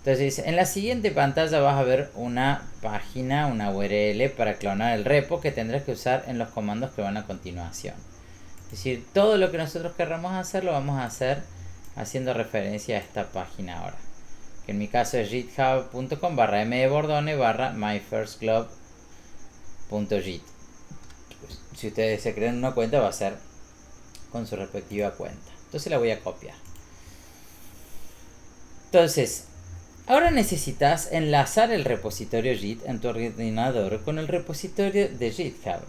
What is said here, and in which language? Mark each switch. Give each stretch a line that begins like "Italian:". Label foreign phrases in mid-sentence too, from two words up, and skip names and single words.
Spanish: Entonces, en la siguiente pantalla vas a ver una página, una URL para clonar el repo que tendrás que usar en los comandos que van a continuación. Es decir, todo lo que nosotros querramos hacer lo vamos a hacer haciendo referencia a esta página ahora. Que en mi caso es github.com/mbordone/myfirstglobe.git. Si ustedes se crean una cuenta va a ser con su respectiva cuenta. Entonces la voy a copiar. Entonces, ahora necesitas enlazar el repositorio Git en tu ordenador con el repositorio de GitHub.